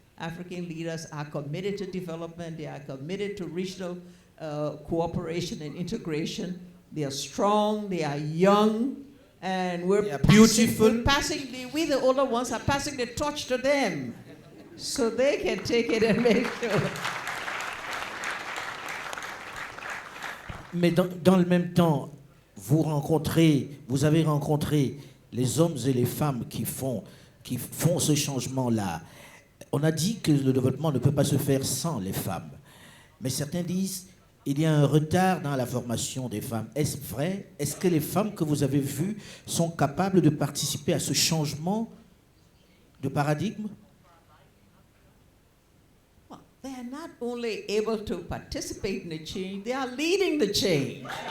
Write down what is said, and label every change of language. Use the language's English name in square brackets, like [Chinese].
[English] African leaders are committed to development. They are committed to regional cooperation and integration. They are strong. They are young. And we're beautiful. We, the older ones, are passing the torch to them so they can take it and make sure. [French] Mais dans le même temps, vous avez rencontré les hommes et les femmes qui font ce changement-là. On a dit que le développement ne peut pas se faire sans les femmes. Mais certains disent qu'il y a un retard dans la formation des femmes. Est-ce vrai? Est-ce que les femmes que vous avez vues sont capables de participer à ce changement de paradigme? [English] Well, they are not only able to participate in the change, they are leading the change.